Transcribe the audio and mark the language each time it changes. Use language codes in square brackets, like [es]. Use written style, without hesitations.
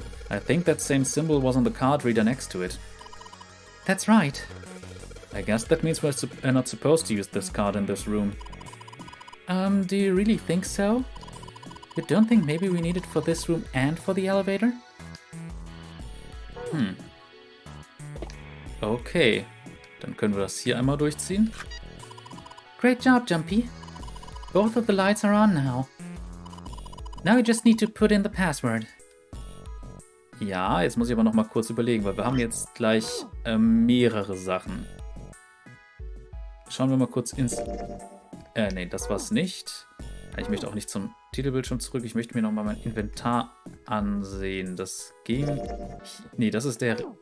[en] I think that same symbol was on the card reader next to it. That's right. I guess that means we're not supposed to use this card in this room. Do you really think so? You don't think maybe we need it for this room and for the elevator? Okay. [de] Dann können wir das hier einmal durchziehen. [en] Great job, Jumpy. Both of the lights are on now. Now you just need to put in the password. [de] Ja, jetzt muss ich aber noch mal kurz überlegen, weil wir haben jetzt gleich mehrere Sachen. Schauen wir mal kurz ins... nee, das war's nicht. Ich möchte auch nicht zum Titelbildschirm zurück. Ich möchte mir noch mal mein Inventar ansehen. Das ging... Nee, das ist der...